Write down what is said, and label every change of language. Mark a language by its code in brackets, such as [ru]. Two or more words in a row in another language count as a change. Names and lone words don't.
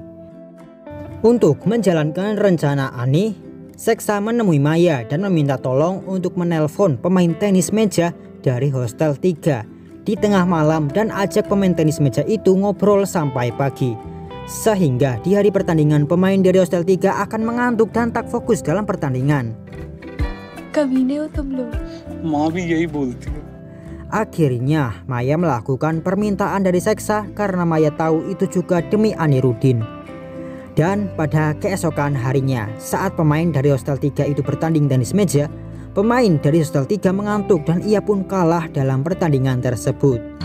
[id] Untuk menjalankan rencana Ani, Seksa menemui Maya dan meminta tolong untuk menelpon pemain tenis meja dari Hostel 3 di tengah malam dan ajak pemain tenis meja itu ngobrol sampai pagi. Sehingga di hari pertandingan pemain dari Hostel 3 akan mengantuk dan tak fokus dalam pertandingan. [hi] कमीने हो तुम लोग. माँ भी यही बोलती है. [id] Akhirnya Maya melakukan permintaan dari Seksa karena Maya tahu itu juga demi Anirudin. Dan pada keesokan harinya, saat pemain dari Hostel 3 itu bertanding tenis meja, pemain dari Hostel 3 mengantuk dan ia pun kalah dalam pertandingan tersebut.